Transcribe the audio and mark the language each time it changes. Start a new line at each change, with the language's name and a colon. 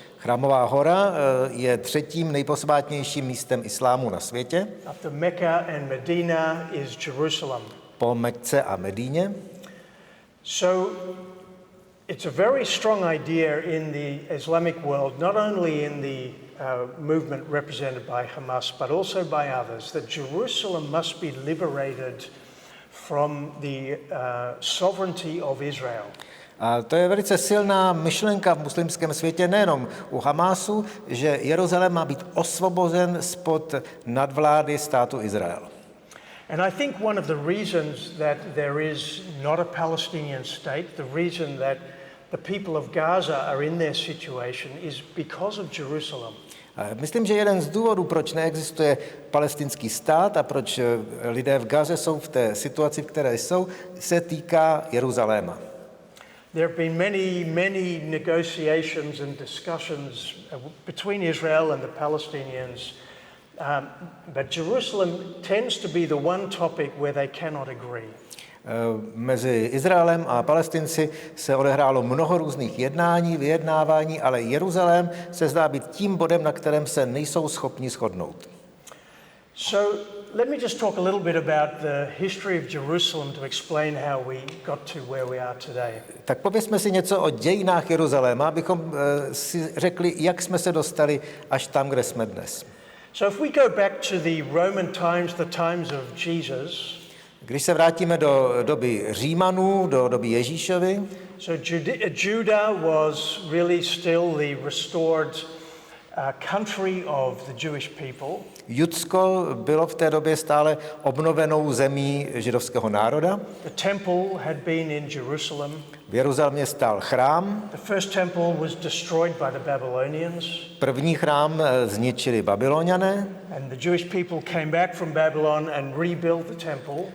Czech: Chrámová hora je třetím nejposvátnějším místem islámu na světě.
English: After Mecca and Medina is Jerusalem.
Czech: Po Mekce a Medíně.
English: So it's a very strong idea in the Islamic world, not only in the movement represented by Hamas, but also by others, that Jerusalem must be liberated from the sovereignty of Israel.
Czech: A to je velice silná myšlenka v muslimském světě, nejenom u Hamásu, že Jeruzalém má být osvobozen spod nadvlády státu Izrael.
English: And I think one of the reasons that there is not a Palestinian state, the reason that the people of Gaza are in their situation is because of Jerusalem.
Czech: Myslím, že jeden z důvodů, proč neexistuje palestinský stát a proč lidé v Gaze jsou v té situaci, v které jsou, se týká Jeruzaléma.
English: There have been many negotiations and discussions between Israel and the Palestinians, but Jerusalem tends to be the one topic where they cannot agree.
Czech: Mezi Izraelem a Palestinci se odehrálo mnoho různých jednání, vyjednávání, ale Jeruzalém se zdá být tím bodem, na kterém se nejsou schopni shodnout.
English: So let me just talk a little bit about the history of Jerusalem to explain how we got to where we are today.
Czech: Tak povězme si něco o dějinách Jeruzaléma, abychom si řekli, jak jsme se dostali až tam, kde jsme dnes.
English: So if we go back to the Roman times, the times of Jesus,
Czech: když se vrátíme do doby Římanů, do doby Ježíšovy,
English: so Judah was really still the restored country of the Jewish people.
Czech: Judsko bylo v té době stále obnovenou zemí židovského národa.
English: The temple had been in Jerusalem.
Czech: V Jeruzalémě stál chrám.
English: The first temple was destroyed by the Babylonians.
Czech: První chrám zničili Babyloniané.
English: And the Jewish people came back from Babylon and rebuilt the temple.